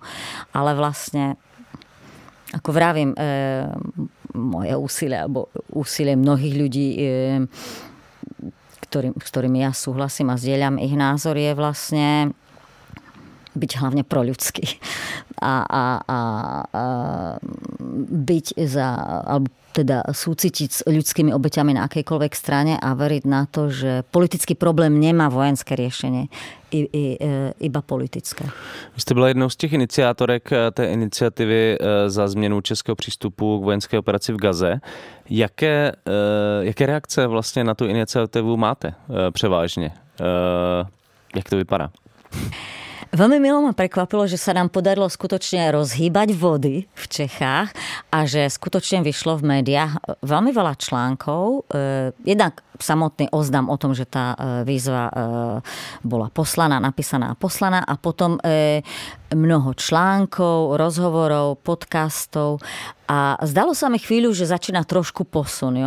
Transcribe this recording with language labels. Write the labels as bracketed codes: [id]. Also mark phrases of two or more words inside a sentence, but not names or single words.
[sk] Ale vlastne, ako vravím, moje úsilie, alebo úsilie mnohých ľudí, s ktorými ja súhlasím a zdieľam ich názor, je vlastne byť hlavne proľudský. A byť za, alebo teda súcitiť s ľudskými obeťami na akejkoľvek strane a veriť na to, že politický problém nemá vojenské riešenie, iba politické. [cs] Vy jste byla jednou z těch iniciátorek té iniciativy za změnu českého přístupu k vojenské operaci v Gaze. Jaké reakce vlastně na tu iniciativu máte převážně? Jak to vypadá? [sk] Veľmi milo ma prekvapilo, že sa nám podarilo skutočne rozhýbať vody v Čechách a že skutočne vyšlo v médiách veľmi veľa článkov. Jednak samotný oznam o tom, že tá výzva bola napísaná a poslaná a potom mnoho článkov, rozhovorov, podcastov a zdalo sa mi chvíľu, že začína trošku posun, jo?